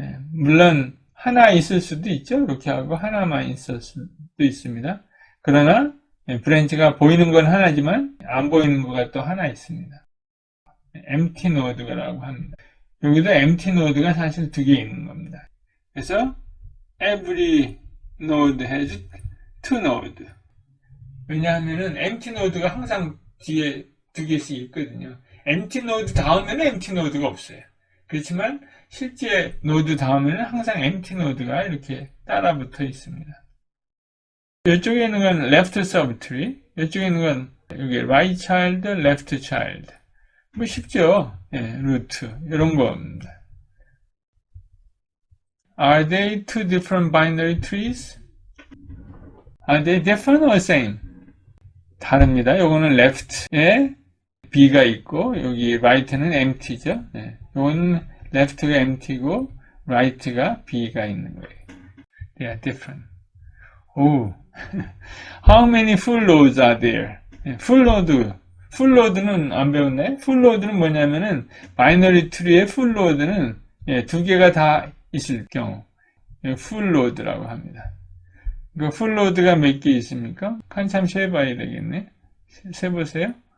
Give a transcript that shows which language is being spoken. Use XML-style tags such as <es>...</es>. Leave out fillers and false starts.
<ko>물론 하나 있을 수도 있죠. 이렇게 하고 하나만 있을 수도 있습니다. 그러나 브랜치가 보이는 건 하나지만 안 보이는 거가 또 하나 있습니다. empty node라고 합니다. 여기도 empty node가 사실 2개 있는 겁니다.</ko> <en>그래서 every node has 2 node.</en> <ko>왜냐하면은 empty node가 항상 뒤에 2개씩 있거든요. empty node 다음에는 empty node가 없어요. 그렇지만 실제 노드 다음에는 항상 empty node가 이렇게 따라 붙어 있습니다. 이쪽에 있는 건 left subtree, 이쪽에 있는 건 여기 right child, left child. 뭐 쉽죠? 예, 루트 이런 겁니다.</ko> <en>Are they two different binary trees? Are they different or same?</en> <ko>다릅니다. 요거는 left에 b가 있고 여기 right는 empty죠. 예, 요거는 left가 empty고 right가 b가 있는 거예요.</ko> <en>They are different. 오, how many full nodes are there?</en> <ko>예, full node는 안 배웠나요? full node는 뭐냐면은 binary tree의 full node는 예, 두 개가 다 있을 경우 full node라고 합니다. 그 full node가 몇 개 있습니까? 한참 세봐야 되겠네. 세보세요.</ko>